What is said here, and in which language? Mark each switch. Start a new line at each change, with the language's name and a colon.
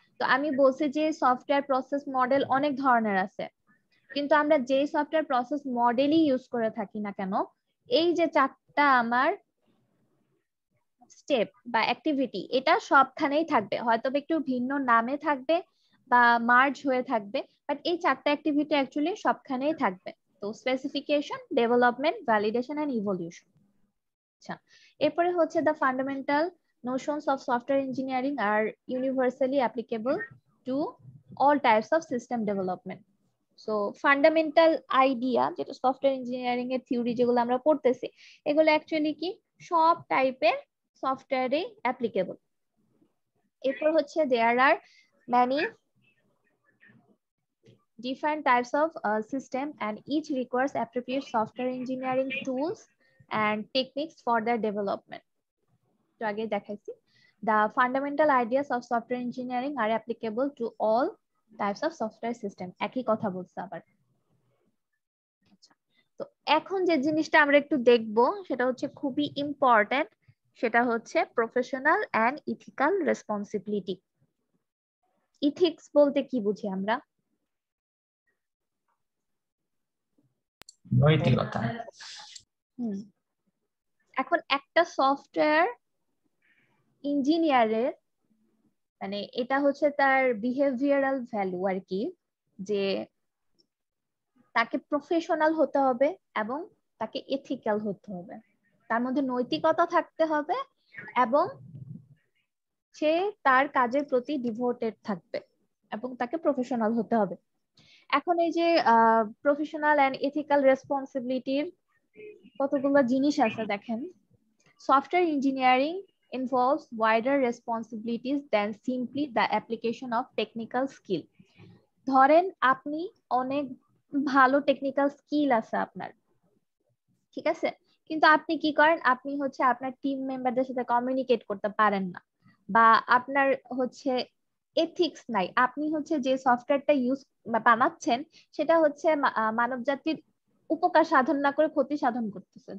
Bangla: তো আমি বলছি যে সফটওয়্যার প্রসেস মডেল অনেক ধরনের আছে, কিন্তু আমরা যে সফটওয়্যার প্রসেস মডেলই ইউজ করে থাকি না কেন, এই যে চারটা আমার স্টেপ বা অ্যাক্টিভিটি, এটা সবখানেই থাকবে, হয়তো একটু ভিন্ন নামে থাকবে বা মার্জ হয়ে থাকবে, বাট এই চারটা অ্যাক্টিভিটি অ্যাকচুয়ালি সবখানেই থাকবে। তো specification, development, validation and evolution. আচ্ছা, এরপরে হচ্ছে
English: The fundamental notions of software engineering are universally applicable to all types of system development.
Bangla: So fundamental idea, যেটা সফটওয়্যার ইঞ্জিনিয়ারিং এর থিওরি যেগুলো আমরা পড়তেছি, এগুলো অ্যাকচুয়ালি কি সব টাইপের সফটওয়্যারে অ্যাপ্লিকেবল। এরপর হচ্ছে
English: There are many different types of system and each requires appropriate software engineering tools and techniques for their development.
Bangla: তো আগে দেখাইছি,
English: the fundamental ideas of software engineering are applicable to all types of software system,
Bangla: একই কথা বলছে আবার। তো এখন যে জিনিসটা আমরা একটু দেখব সেটা হচ্ছে খুবই ইম্পর্টেন্ট, সেটা হচ্ছে professional and ethical responsibility. Ethics বলতে কি বুঝি আমরা? নৈতিকতা। এখন একটা সফটওয়্যার ইঞ্জিনিয়ারের মানে এটা হচ্ছে তার বিহেভিয়ারাল ভ্যালু আর কি, যে তাকে প্রফেশনাল হতে হবে এবং তাকে এথিক্যাল হতে হবে, তার মধ্যে নৈতিকতা থাকতে হবে এবং সে তার কাজের প্রতি ডিভোটেড থাকবে এবং তাকে প্রফেশনাল হতে হবে। এখন এই যে প্রফেশনাল অ্যান্ড এথিক্যাল রেসপন্সিবিলিটির কতগুলো জিনিস আছে দেখেন।
English: Software engineering involves wider responsibilities than simply the application of technical skill.
Bangla: ধরেন আপনি অনেক ভালো টেকনিক্যাল স্কিল আছে আপনার, ঠিক আছে, কিন্তু আপনি কি করেন, আপনি হচ্ছে আপনার টিম মেম্বারদের সাথে কমিউনিকেট করতে পারেন না, বা আপনার হচ্ছে এথিক্স নাই, আপনি হচ্ছে যে সফটওয়্যারটা ইউজ বানাচ্ছেন সেটা হচ্ছে মানব জাতির উপকার সাধন না করে ক্ষতি সাধন করতেছে।